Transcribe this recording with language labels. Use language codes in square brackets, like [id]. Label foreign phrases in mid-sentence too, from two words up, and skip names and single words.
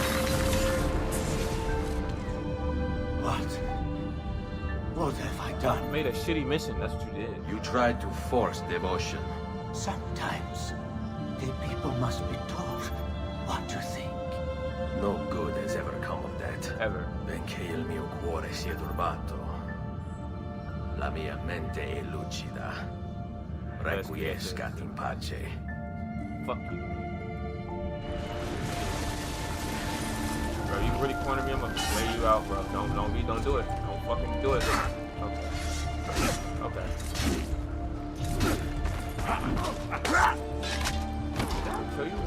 [en] What have I done? Made a shitty mission. That's what you did. You tried to force devotion. Sometimes the people must be told what to think. No good has ever come of that. Ever. [it] Benché il mio cuore sia turbato, la mia mente è lucida. [la] Requiescat in pace. [en] Fuck you. Bro, you really corner me, I'm gonna lay you out, bro. Don't do it. Don't fucking do it. Okay. Okay. Kill you?